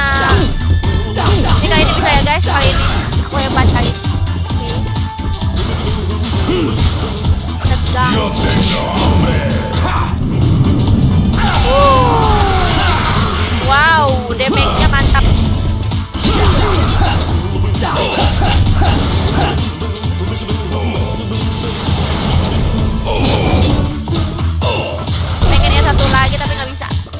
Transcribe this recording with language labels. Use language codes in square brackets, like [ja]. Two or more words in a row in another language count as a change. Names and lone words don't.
[id] Ini kali ini bisa ya guys, kali ini. Aku hebat kali ini. [en] Let's go. [es] Yo tengo hambre. [id] Wow, damage-nya mantap. Pengennya satu lagi tapi nggak bisa.